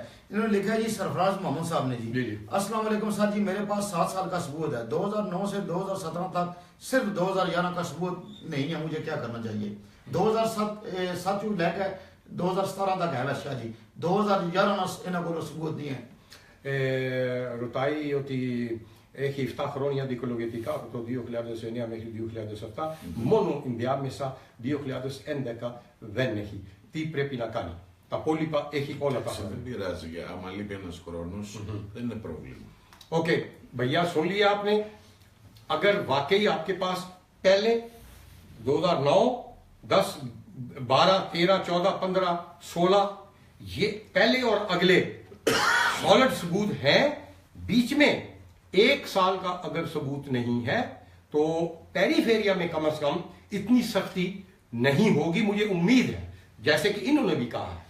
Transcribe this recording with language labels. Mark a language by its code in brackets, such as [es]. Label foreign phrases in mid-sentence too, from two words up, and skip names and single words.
[ur] انہوں نے لکھا ہے جی سرفراز محمد صاحب نے جی, [ar] السلام عليكم [ur] سر جی، میرے پاس 7 سال کا ثبوت ہے، 2009 سے 2017 تک صرف 2011 کا ثبوت نہیں ہے، مجھے کیا کرنا چاہیے? 2007 لے کر 2017 تک ہے شاہ جی، 2011 انہوں کو ثبوت نہیں ہے. [el] ρωτάει ότι έχει 7 χρόνια δικαιολογητικά από το 2009 μέχρι 2007, μόνο ενδιάμεσα 2011 δεν έχει. Τι πρέπει να κάνει? Τα υπόλοιπα έχει όλα τα χρόνια. Δεν πειράζει, άμα λείπει ένας χρόνος δεν είναι πρόβλημα. [ur] اوکے بھیا، سن لیا آپ نے. اگر واقعی آپ کے پاس پہلے 2009، 10، 12، 13، 14، 15، 16 یہ پہلے اور اگلے سالڈ ثبوت ہیں، بیچ میں 1 سال کا اگر ثبوت نہیں ہے تو پیریفیریا میں کم سے کم اتنی سختی نہیں ہوگی، مجھے امید ہے، جیسے کہ انہوں نے بھی کہا ہے.